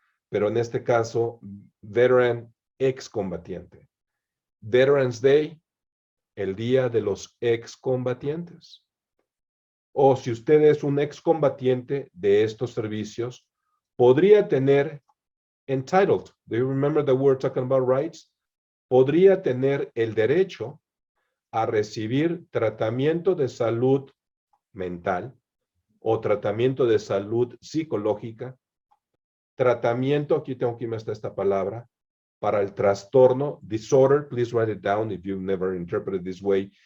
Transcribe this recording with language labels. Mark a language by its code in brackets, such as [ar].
[es] Pero en este caso, veteran, excombatiente. Veterans Day, el día de los excombatientes. O si usted es un excombatiente de estos servicios, podría tener entitled. [en] Do you remember that we're talking about rights? [es] Podría tener el derecho a recibir tratamiento de salud mental o tratamiento de salud psicológica, tratamiento, aquí tengo que irme hasta esta palabra, para el trastorno, disorder, [en] please write it down if you've never interpreted this way.